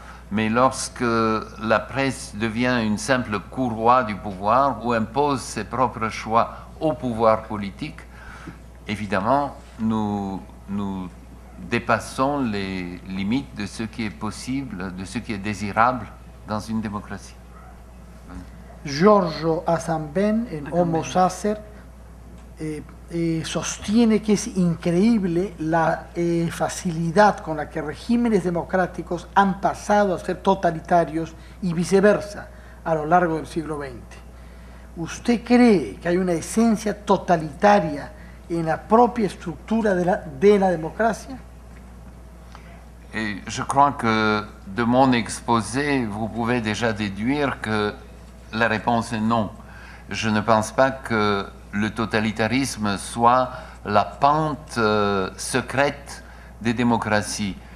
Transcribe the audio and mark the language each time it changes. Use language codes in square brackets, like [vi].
[fr] Mais lorsque la presse devient une simple courroie du pouvoir ou impose ses propres choix au pouvoir politique, évidemment, nous dépassons les limites de ce qui est possible, de ce qui est désirable dans une démocratie. [es] Giorgio Asamben, en Homo Sacer, sostiene que es increíble la facilidad con la que regímenes democráticos han pasado a ser totalitarios y viceversa a lo largo del siglo XX. ¿Usted cree que hay una esencia totalitaria en la propia estructura de la democracia? [fr] Et je crois que de mon exposé, vous pouvez déjà déduire que la réponse est non. Je ne pense pas que le totalitarisme soit la pente secrète des démocraties.